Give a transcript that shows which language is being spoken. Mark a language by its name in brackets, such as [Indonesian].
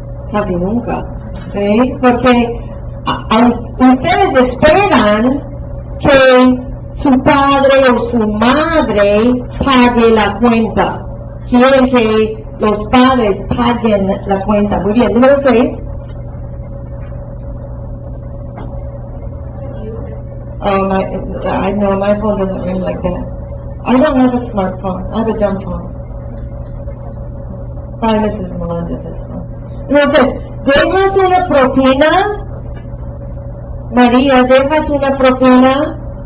[Spanish] Casi nunca. ¿Sí? Porque ustedes esperan que su padre o su madre pague la cuenta. Quieren que los padres paguen la cuenta. Muy bien, número 6. [English] I know my phone doesn't ring like that. I don't have a smartphone. I have a dumb phone. Probably Mrs. Melendez's phone. [Spanish] Entonces, ¿dejas una propina? María, ¿dejas una propina?